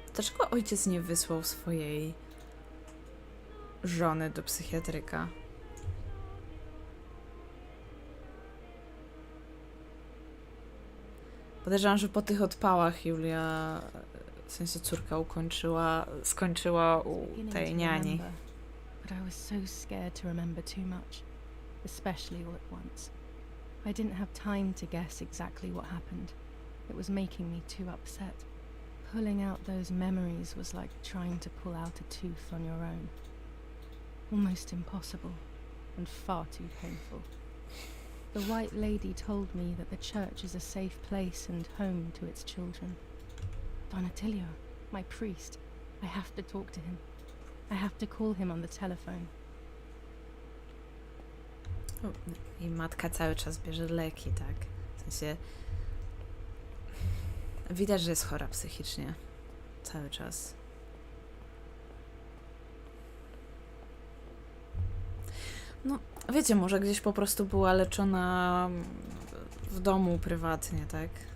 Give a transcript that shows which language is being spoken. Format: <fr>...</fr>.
<pl>Dlaczego ojciec nie wysłał swojej żony do psychiatryka? Podejrzewam, że po tych odpałach Giulia, w sensie córka skończyła u tej niani.</pl> <en>But I was so scared to remember too much, especially all at once. I didn't have time to guess exactly what happened. It was making me too upset. Pulling out those memories was like trying to pull out a tooth on your own. Almost impossible, and far too painful. The White Lady told me that the church is a safe place and home to its children. Don Attilio, my priest, I have to talk to him. I have to call him on the telephone.</en> <pl>O, i matka cały czas bierze leki, tak? W sensie... Widać, że jest chora psychicznie. Cały czas. No, wiecie, może gdzieś po prostu była leczona w domu prywatnie, tak?</pl>